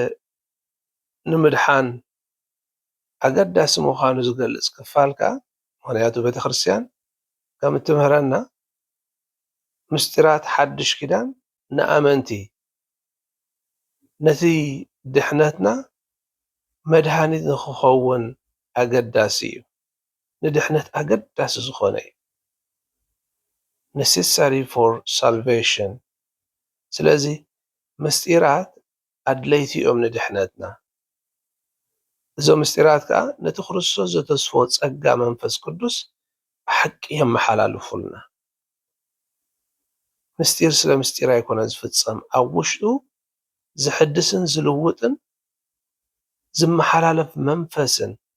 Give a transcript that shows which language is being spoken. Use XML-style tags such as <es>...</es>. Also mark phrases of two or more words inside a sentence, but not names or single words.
<ti>ንምድሓን ኣገዳሲ ምዃኑ ዝገልፅ ክፋል ከዓ ምክንያቱ ቤተክርስትያን ከም እትምህረና ምስጢራት ሓድሽ ኪዳን ንኣመንቲ ነቲ ድሕነትና መድሃኒት ንክኸውን ኣገዳሲ እዩ። ንድሕነት ኣገዳሲ ዝኾነ እዩ።</ti> <en>necessary for salvation።</en> <ti>ስለዚ ምስጢራት ኣድለይቲ እዮም ንድሕነትና። እዞም ምስጢራት ከዓ ነቲ ክርስቶስ ዘተስፎ ጸጋ መንፈስ ቅዱስ ብሓቂ የመሓላልፉልና። ምስጢር ስለ ምስጢር ኣይኮነን ዝፍጸም ኣብ ውሽጡ ዝሕድስን ዝልውጥን ዝመሓላለፍ መንፈስን</ti>